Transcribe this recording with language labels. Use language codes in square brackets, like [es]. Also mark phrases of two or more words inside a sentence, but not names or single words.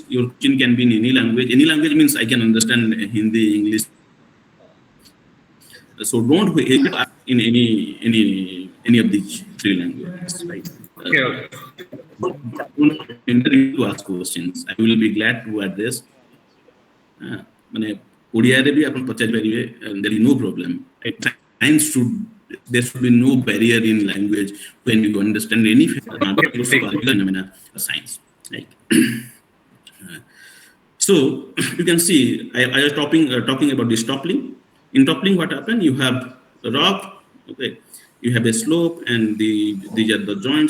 [en] Your question can be in any language. Any language means I can understand Hindi, English. So don't hesitate in any of these three languages, right? Okay. To ask questions. I will be glad to address. [or] ଓଡ଼ିଆରେ ବି ଆପଣ ପଚାରି ପାରିବେ, [en] there is no problem. Science there should be no barrier in language when you understand any phenomena of science. Right? So you can see I was talking about this toppling. In toppling, what happened? You have a rock, okay, you have a slope, and these are the joints.